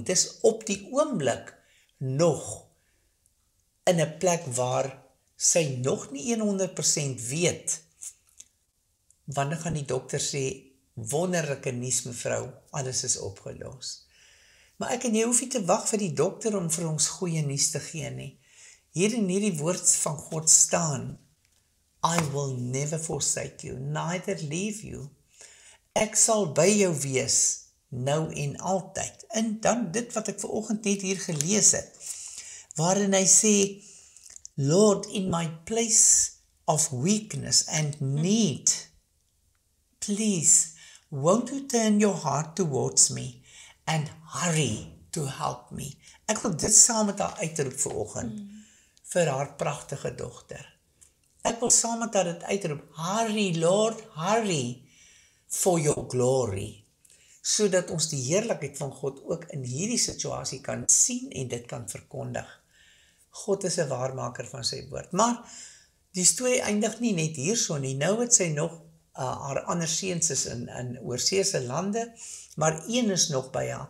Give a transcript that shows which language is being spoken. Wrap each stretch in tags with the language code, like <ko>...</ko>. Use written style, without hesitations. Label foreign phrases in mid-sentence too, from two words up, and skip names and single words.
<af>Dis op die oomblik nog in 'n plek waar sy nog nie 100% weet. Wanneer gaan die dokter sê, wonderlike nuus mevrou, alles is opgelos. Maar ek en jy hoef nie te wag vir die dokter om vir ons goeie nuus te gee nie. Hier in hierdie woord van God staan,</af> <en>I will never forsake you, neither leave you.</en> <af>Ek sal by jou wees, nou en altyd. En dan dit wat ek vanoggend net hier gelees het, waarin hy sê,</af> <en>Lord, in my place of weakness and need, please, won't you turn your heart towards me and hurry to help me.</en> <af>Ek wil dit saam met haar uitroep vanoggend vir haar pragtige dogter. Ek wil saam met dit uitroep,</af> <en>hurry Lord, hurry for your glory,</en> <af>sodat ons die heerlikheid van God ook in hierdie situasie kan sien en dit kan verkondig. God is 'n waarmaker van sy woord. Maar die storie eindig nie net hierso nie. Nou het sy nog haar ander seuns is in oorseese lande, maar een is nog by haar.</af>